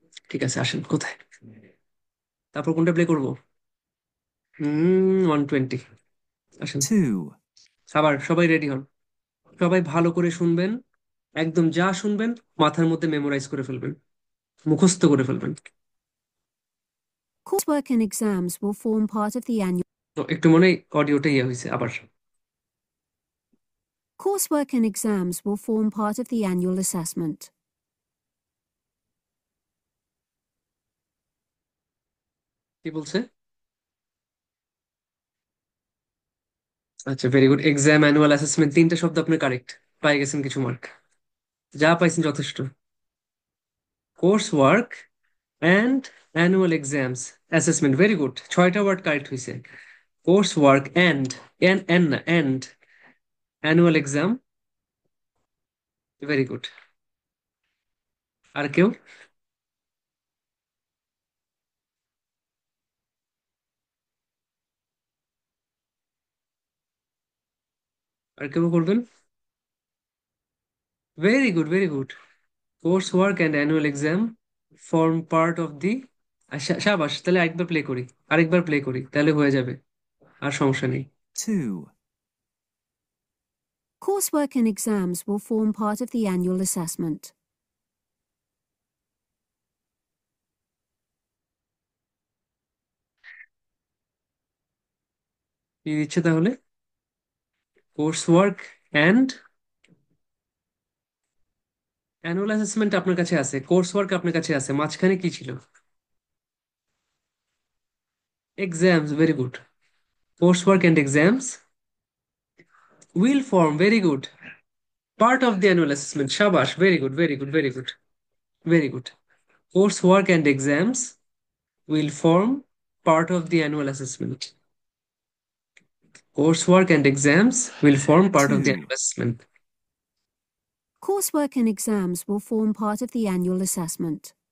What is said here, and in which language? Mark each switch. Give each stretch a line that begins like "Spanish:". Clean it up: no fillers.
Bangla: ঠিক আছে, আসেন কোথায়, তারপর কোনটা প্লে করবো? 120। আসেন,
English: 2,
Bangla: আবার সবাই রেডি হন, সবাই ভালো করে শুনবেন, একদম যা শুনবেন মাথার মধ্যে মেমোরাইজ করে ফেলবেন, মুখস্থ করে ফেলবেন।
English: Coursework and exams will form part of the annual
Bangla: তো একটু মনে হয় অডিওটা ইয়ে হয়েছে আবার।
English: Coursework and exams will form part of the annual assessment.
Bangla: কি বলছে?
English: আচ্ছা, very good. Exam, annual assessment,
Bangla: তিনটা শব্দ আপনি কারেক্ট, পাই গেছেন কিছু মার্ক, যা পাইছেন যথেষ্ট।
English: Coursework and annual exams assessment, very good, 6টা word correct হয়েছে। Coursework and,
Bangla: এন না,
English: And annual exam, very good.
Bangla: আর কেউ? আর কেউ করবেন?
English: Very good, very good. Coursework and annual exam form part of the,
Bangla: শাবাশ, তাহলে আরেকবার play করি, আরেকবার প্লে করি, তাহলে হয়ে যাবে, আর সমস্যা নেই।
English: 2, Coursework and exams will form part of the annual assessment.
Bangla: কি দিচ্ছে তাহলে?
English: coursework and annual assessment
Bangla: আপনার কাছে আছে, কোর্স ওয়ার্ক আপনার কাছে আছে, মাঝখানে কি ছিল?
English: Exams, very good. Coursework and exams will form, very good, part of the annual assessment, শাবাশ, very good, very good, very good, very good. Coursework and exams will form part of the annual assessment. Coursework and exams will form part of the 2, annual assessment. Coursework and exams will form part of the annual assessment.